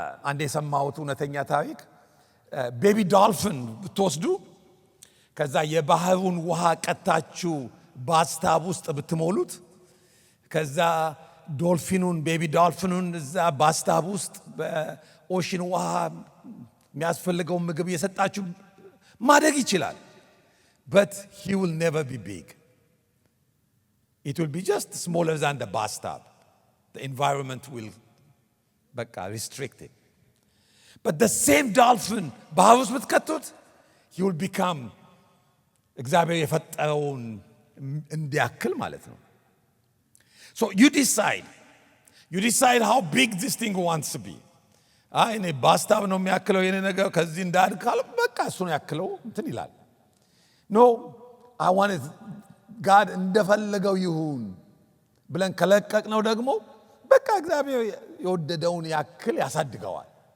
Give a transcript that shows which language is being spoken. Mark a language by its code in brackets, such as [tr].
[am] አንዴ የሰማሁት እውነተኛ ታሪክ ቤቢ ዶልፊን ብትወስዱ ከዛ የባህሩን ውሃ ቀታችሁ ባስታብ ውስጥ ብትሞሉት ከዛ ዶልፊኑን ቤቢ ዶልፊኑን እዛ ባስታብ ውስጥ በኦሽን ውሃ የሚያስፈልገው ምግብ እየሰጣችሁ ማደግ ይችላል። [en] but he will never be big. It will be just smaller than the bathtub. The environment will [am] በቃ [en] restricted. But the same dolphin [am] ባህር ውስጥ ብትከቱት [en] he will become [am] እግዚአብሔር የፈጠረውን እንዲያክል ማለት ነው. [en] So you decide how big this thing wants to be. [am] እኔ ባስታብ ነው የሚያክለው የኔ ነገር ከዚህ እንዳድግ ካለ በቃ እሱ ነው ያክለው እንትን ይላል. [en] No, I want it God [am] እንደፈለገው ይሁን ብለን ከለቀቅ ነው ደግሞ በቃ እግዚአብሔር የወደደውን ያክል ያሳድገዋል.